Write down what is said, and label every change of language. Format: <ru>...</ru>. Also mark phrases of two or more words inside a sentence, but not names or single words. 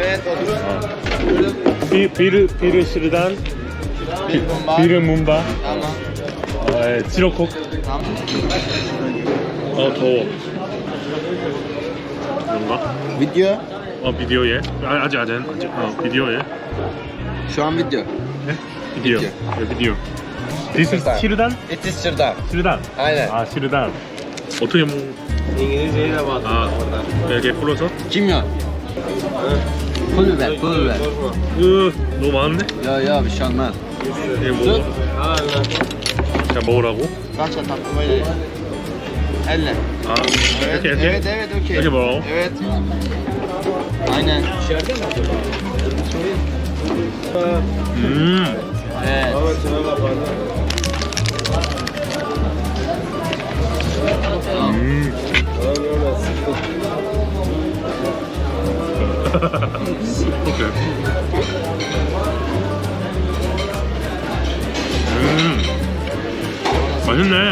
<tr>bir sırdan. 비르 문발. 지로콕.</tr> <ko>더워. 뭔가?</ko> <en>Video?</en> <ko>비디오에? 아직 비디오에?</ko> <tr>Şu an video.</tr> <ko>비디오. 비디오.</ko> <en>This is 시르단? It is Sırdan.</en> <ko>시르단.</ko> <tr>Aynen.</tr> <ko>시르단. 어떻게</ko> <tr>İngilizceyi de bak.</tr> <ko>이렇게 풀어서?</ko> <tr>Kimyon. Pul ver, pul ver.</tr> <ko>너무 많은데?</ko> <tr>Ya bir şey olmaz.</tr> <ko>이게 뭐? 그냥 먹으라고?</ko> <tr>Kaç tatlı böyle. Elle.</tr> <ko>이렇게</ko> <tr>Evet okey.</tr> <ko>이렇게 먹어.</ko> <tr>Evet. Aynen. İçeride mi? Evet.</tr> <ko>오케이. 맛있네.</ko>